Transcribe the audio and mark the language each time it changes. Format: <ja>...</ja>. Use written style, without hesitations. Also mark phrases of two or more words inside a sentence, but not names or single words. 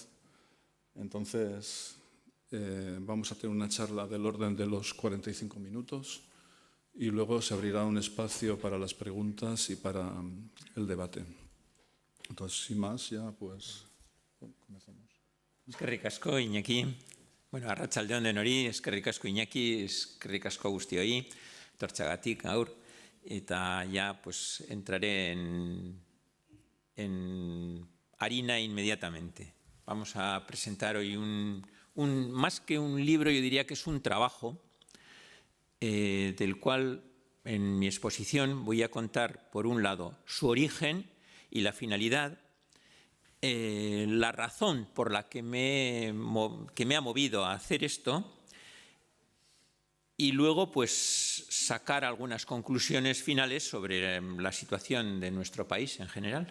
<es>Entonces, vamos a tener una charla del orden de los 45 minutos y luego se abrirá un espacio para las preguntas y para el debate. Entonces, sin más, ya pues comenzamos.</es> <eu>Eskerrik asko, Iñaki. Bueno, arratsalde on denori, eskerrik asko Iñaki, eskerrik asko guztioi, etortzeagatik gaur.</eu> <es>Eta ya pues entraré en harina inmediatamente. Vamos a presentar hoy más que un libro, yo diría que es un trabajo del cual en mi exposición voy a contar, por un lado, su origen y la finalidad, la razón por la que me ha movido a hacer esto, y luego pues sacar algunas conclusiones finales sobre la situación de nuestro país en general.</es>